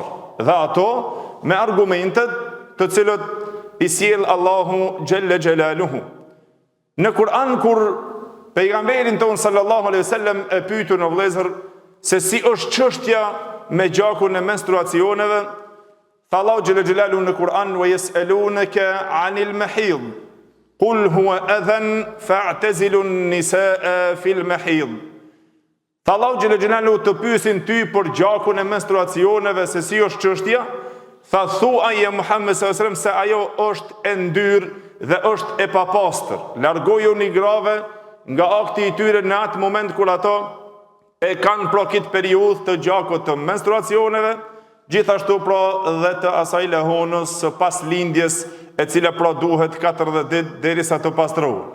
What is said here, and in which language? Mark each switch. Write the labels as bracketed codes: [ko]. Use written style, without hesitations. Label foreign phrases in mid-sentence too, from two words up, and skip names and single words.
[sq] Dhe ato me argumentet të cilët i sjell Allahu [ar] جل جلاله. [sq] Në Kur'an kur pejgamberin ton [ar] صلى الله عليه وسلم [sq] e pyetu në vëllezër se si është çështja me gjakun e menstruacioneve, tha Allahu [ar] جل جلاله [sq] në Kur'an: [ar] "ويسألونك عن المحيض قل هو أذى فاعتزلوا النساء في المحيض." [sq] Tha Allahu [ar] جل جلاله [sq] të pyesin ty për gjakun e menstruacioneve se si është çështja, tha thuaje Muhammed [ar] صلى الله عليه وسلم [sq] se ajo është e ndyrë dhe është e papastër. Largojuni grave nga akti i tyre në atë moment kur ato e kanë pra këtë periudhë të gjakut të menstruacioneve, gjithashtu pra dhe të asaj lehonës së paslindjes, e cila pra duhet 40 ditë derisa të pastrohet.